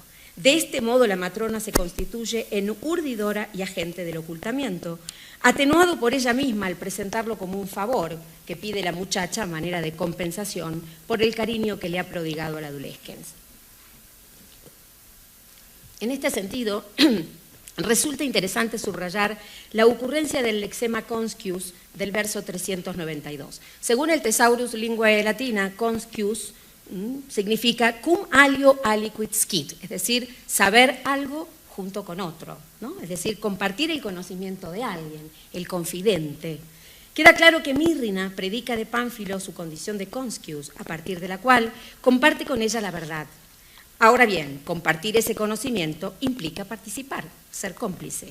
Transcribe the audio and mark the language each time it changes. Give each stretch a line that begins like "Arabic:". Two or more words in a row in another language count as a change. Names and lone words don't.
Spanish: De este modo, la matrona se constituye en urdidora y agente del ocultamiento, atenuado por ella misma al presentarlo como un favor que pide la muchacha a manera de compensación por el cariño que le ha prodigado al adolescente. En este sentido, resulta interesante subrayar la ocurrencia del lexema conscius del verso 392. Según el Thesaurus Linguae Latina, conscius significa
Latin: cum alio aliquid scit,
Spanish: es decir, saber algo junto con otro, ¿no? Es decir, compartir el conocimiento de alguien, el confidente. Queda claro que Myrrhina predica de Pánfilo su condición de conscius, a partir de la cual comparte con ella la verdad. Ahora bien, compartir ese conocimiento implica participar, ser cómplice.